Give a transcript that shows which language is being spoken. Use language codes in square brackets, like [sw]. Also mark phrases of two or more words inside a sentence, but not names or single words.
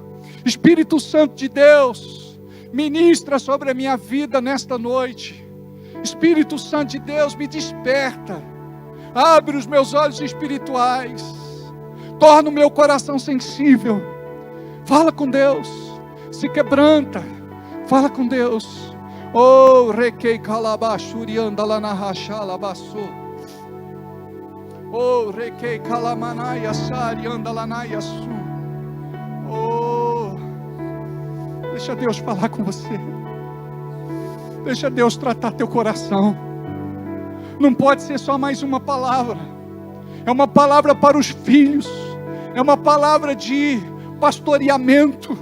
[pt] Espírito Santo de Deus, ministra sobre a minha vida nesta noite. Espírito Santo de Deus, me desperta. Abre os meus olhos espirituais. Torna o meu coração sensível. Fala com Deus. Se quebranta. Fala com Deus. Oh, requei calabashuri andala na rachalabaçu. Oh, requei calamanaya sari andala na yasu. Oh, deixa Deus falar com você. Deixa Deus tratar teu coração. Não pode ser só mais uma palavra. É uma palavra para os filhos. É uma palavra de pastoreamento.